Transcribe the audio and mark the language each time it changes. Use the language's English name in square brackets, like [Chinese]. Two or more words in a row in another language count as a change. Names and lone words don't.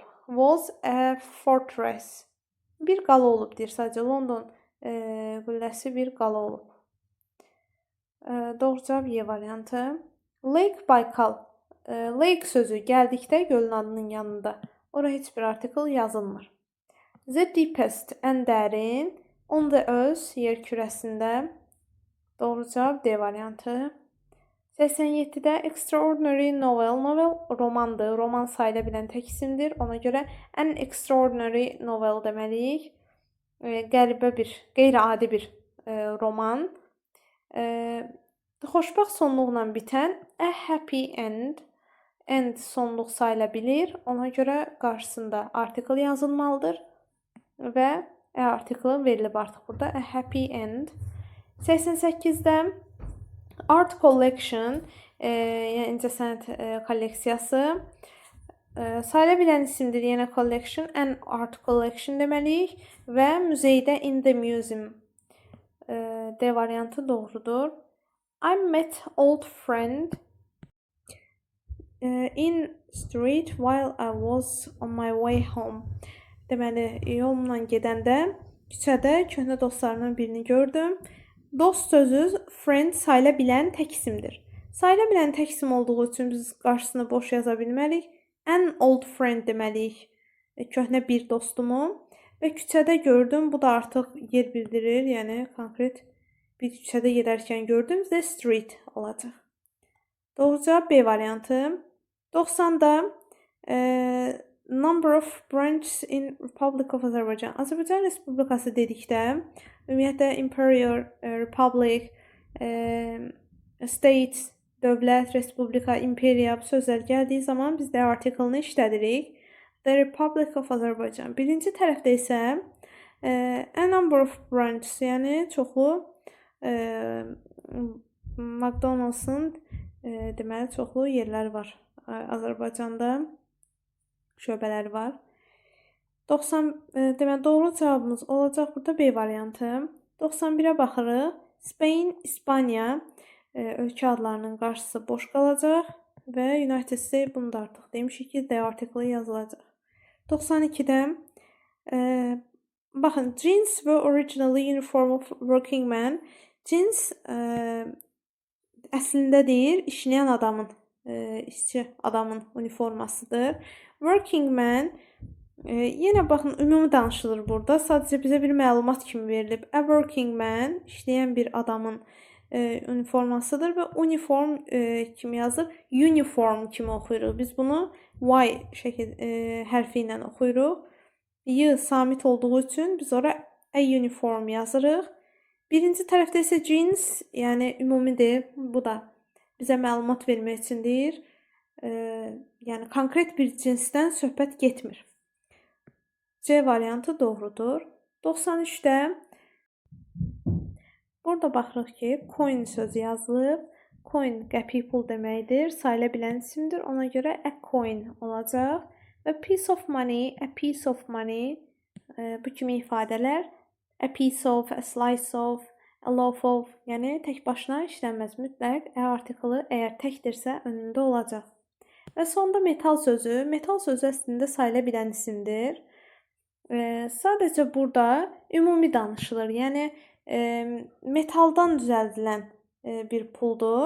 [English] Was a fortress. [Azerbaijani] Bir qala olub deyir, sadəcə London qülləsi bir qala olub. Doğru cavab Y variantı. Lake Baykal. Lake sözü gəldikdə gölün adının yanında. Ora heç bir artikel yazılmır. [English] The deepest, [Azerbaijani] ən dərin. [English] On the earth, [Azerbaijani] yer kürəsində. Doğru cavab D variantı. 87-də [English] extraordinary novel. [Azerbaijani] Novel romandır. Roman sayıla bilən tək isimdir. Ona görə [English] an extraordinary novel [Azerbaijani] deməliyik. Qəribə bir, qeyri-adi bir roman. Xoşbəxt sonluqla bitən [English] a happy end. [Azerbaijani] End sonluq sayıla bilir. Ona görə qarşısında article yazılmalıdır və article verilib artıq burada. [English] A happy end. [Azerbaijani] 88-də [English] art collection, [Azerbaijani] yəni incəsənət kolleksiyası. Sayıla bilən isimdir, yenə collection, [English] an art collection [Azerbaijani] deməliyik və muzeydə [English] in the museum. [Azerbaijani] D variantı doğrudur. [English] I met old friend in street while I was on my way home. [Azerbaijani] Deməli, yolla gedəndə küçədə köhnə dostlarımdan birini gördüm. Dost sözü friend sayıla bilən tək isimdir. Sayıla bilən tək isim olduğu üçün biz qarşısını boş yaza bilmərik. [English] An old friend deməliyik. [Azerbaijani] Köhnə bir dostumu və küçədə gördüm. Bu da artıq yer bildirir. Yəni konkret bir küçədə gedərkən gördüm. [English] The street [Azerbaijani] olacaq. Doğru cavab B variantı. [English] 90-da number of branches in Republic of Azerbaijan. [Azerbaijani] Azərbaycan Respublikası dedikdə ümumiyyətlə [English] Imperial Republic, [Azerbaijani] State, dövlət, respublika, imperiya bu sözlər gəldiyi zaman biz də article-ını işlədirik. [English] The Republic of Azerbaijan. [Azerbaijani] Birinci tərəfdə isə [English] a number of branches, [Azerbaijani] yəni çoxlu McDonald's-ın deməli çoxlu yerləri var. Azərbaycanda şöbələri var. 90 deməli doğru cavabımız olacaq burada B variantı. 91-ə baxırıq. Spain, İspaniya ölkə adlarının qarşısı boş qalacaq və United States bunu da artıq demişik ki, D artiklı yazılacaq. 92-də baxın, [English] jeans were originally uniform of working man. [Azerbaijani] Jeans əslində deyir, işləyən adamın, işçi adamın uniformasıdır. [English] Working man, [Azerbaijani] yenə baxın, ümumi danışılır burada. Sadəcə bizə bir məlumat kimi verilib. [English] A working man, [Azerbaijani] işləyən bir adamın uniformasıdır və uniform kimi yazır. Uniform kimi oxuyuruq. Biz bunu Y hərfi ilə oxuyuruq. Y samit olduğu üçün biz ora [English] a uniform [Azerbaijani] yazırıq. Birinci tərəfdə isə jeans, yəni ümumidir. Bu da bizə məlumat vermək üçündür. Yəni konkret bir cinsdən söhbət getmir. C variantı doğrudur. 93-də burada baxırıq ki, coin sözü yazılıb. Coin qəpik pul deməkdir. Sayıla bilən isimdir. Ona görə [English] a coin [Azerbaijani] olacaq. [English] Və piece of money, a piece of money [Azerbaijani] bu kimi ifadələr [English] a piece of, a slice of, a loaf of, [Azerbaijani] yəni tək başına işlənməz. Mütləq a artiklı əgər təkdirsə önündə olacaq. Və sonda metal sözü. Metal sözü əslində sayıla bilən isimdir. Sadəcə burada ümumi danışılır. Yəni metaldan düzəldilən bir puldur.